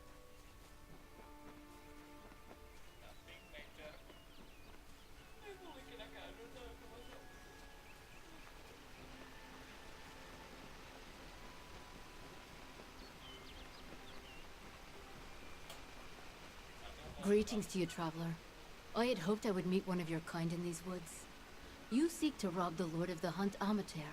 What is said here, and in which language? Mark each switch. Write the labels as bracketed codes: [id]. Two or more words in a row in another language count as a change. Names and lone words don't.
[en] Nothing major. [fi] Ei mulla ikinä käynyt noin kovassa. [en] Greetings to you, traveler. I had hoped I would meet one of your kind in these woods. You seek to rob the Lord of the Hunt, Amalur.